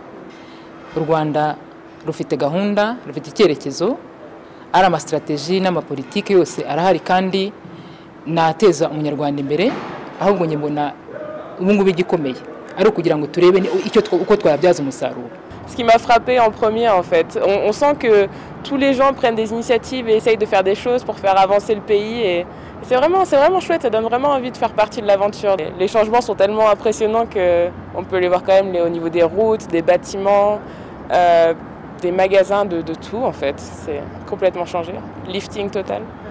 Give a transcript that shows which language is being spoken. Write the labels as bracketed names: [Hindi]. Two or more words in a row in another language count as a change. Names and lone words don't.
[Kinyarwanda] U Rwanda rufite gahunda, rufite icyerekezo, ari ama strategy n'amapolitike yose arahari kandi nateza umunyarwanda imbere, ahubwo nge mbona ubungubu igikomeye ari kugira ngo turebe uko twabyaza umusaruro. [French] Ce qui m'a frappé en premier en fait, on sent que tous les gens prennent des initiatives et essayent de faire des choses pour faire avancer le pays et c'est vraiment chouette, ça donne vraiment envie de faire partie de l'aventure. Les changements sont tellement impressionnants qu'on peut les voir quand même au niveau des routes, des bâtiments, des magasins, de tout en fait, c'est complètement changé, lifting total.